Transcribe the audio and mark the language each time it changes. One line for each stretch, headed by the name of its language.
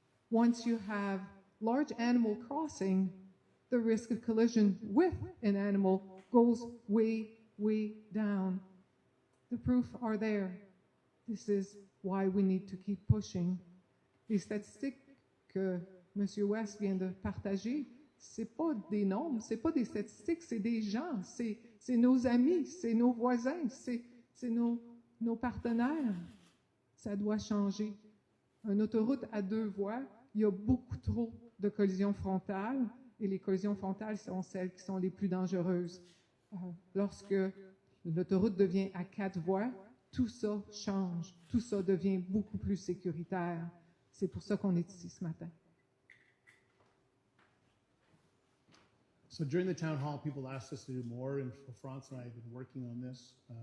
English: Once you have large animal crossing, the risk of collision with an animal goes way, way down. The proof are there. This is why we need to keep pushing.
French: Les statistiques que M. West vient de partager, c'est pas des nombres, c'est pas des statistiques, c'est des gens, c'est nos amis, c'est nos voisins, c'est nos partenaires. Ça doit changer. Une autoroute à 2 voies, il y a beaucoup trop de collisions frontales et les collisions frontales sont celles qui sont les plus dangereuses. Lorsque l'autoroute devient à 4 voies, tout ça change, tout ça devient beaucoup plus sécuritaire. C'est pour ça qu'on est ici ce matin.
English: So during the town hall, people asked us to do more, and France and I have been working on this.